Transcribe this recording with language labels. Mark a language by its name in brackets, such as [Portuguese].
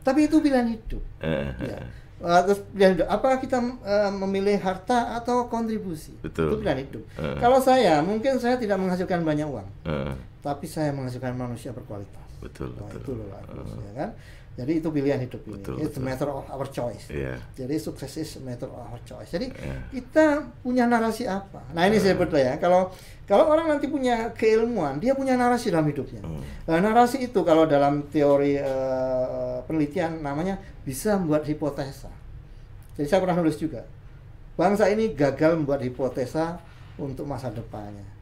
[Indonesian] Tapi itu pilihan hidup. Ya. Terus pilihan hidup. Apakah kita memilih harta atau kontribusi? Betul. Itu pilihan hidup. Kalau saya, mungkin saya tidak menghasilkan banyak uang, tapi saya menghasilkan manusia berkualitas. Betul. Itu loh, ya kan? Jadi itu pilihan hidup ini. [English] It's a matter of our choice. [Indonesian] Jadi [English] sukses is a matter of our choice. [Indonesian] Jadi kita punya narasi apa? Nah ini saya sebut ya. Kalau orang nanti punya keilmuan, dia punya narasi dalam hidupnya. Nah narasi itu kalau dalam teori penelitian namanya bisa membuat hipotesa. Jadi saya pernah nulis juga. Bangsa ini gagal membuat hipotesa untuk masa depannya.